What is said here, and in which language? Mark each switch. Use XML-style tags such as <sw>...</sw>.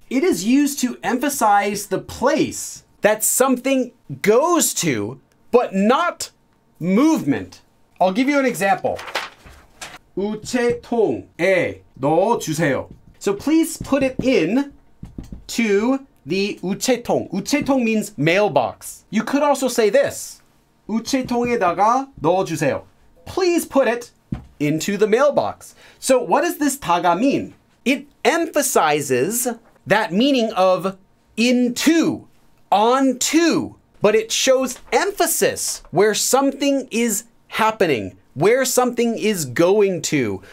<en>It is used to emphasize the place that something goes to, but not movement. I'll give you an example.</en> <ko>우체통에 넣어주세요.</ko> <en>So please put it in to the 우체통. 우체통 means mailbox. You could also say this.</en> <ko>우체통에다가 넣어주세요.</ko> <en>Please put it into the mailbox. So what does this 다가 mean? It emphasizes that meaning of into, onto, but it shows emphasis where something is happening, where something is going to.</en>